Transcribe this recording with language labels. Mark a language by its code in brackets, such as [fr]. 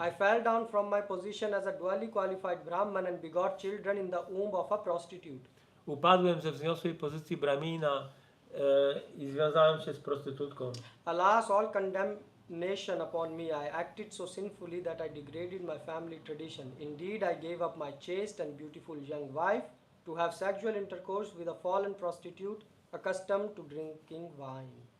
[en] I fell down from my position as a dually qualified Brahman and begot children in the womb of a prostitute. [pl] Upadłem ze wzniosłej pozycji Brahmina i związałem się z prostytutką. [en] Alas, all condemnation upon me. I acted so sinfully that I degraded my family tradition. Indeed, I gave up my chaste and beautiful young wife to have sexual intercourse with a fallen prostitute accustomed to drinking wine.